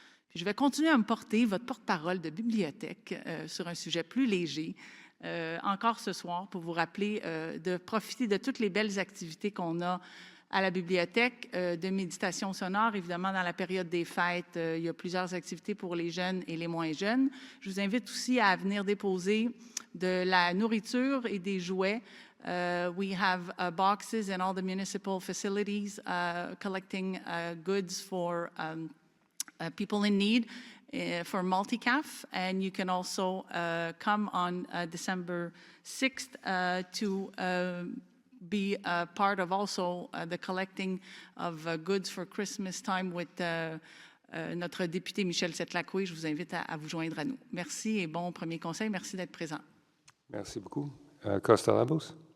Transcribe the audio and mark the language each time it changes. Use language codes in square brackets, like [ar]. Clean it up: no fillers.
[fr] Puis je vais continuer à me porter votre porte-parole de bibliothèque sur un sujet plus léger, encore ce soir, pour vous rappeler de profiter de toutes les belles activités qu'on a à la bibliothèque, de méditation sonore. Évidemment, dans la période des fêtes, il y a plusieurs activités pour les jeunes et les moins jeunes. Je vous invite aussi à venir déposer de la nourriture et des jouets. [en] We have boxes in all the municipal facilities collecting goods for people in need for Multicaf. And you can also come on December 6th to be part of also the collecting of goods for Christmas time with [fr] notre député [en] Michel Setlacoué. [fr] Je vous invite à vous joindre à nous. Merci et bon premier conseil. Merci d'être présent. Merci beaucoup. Costa Labos.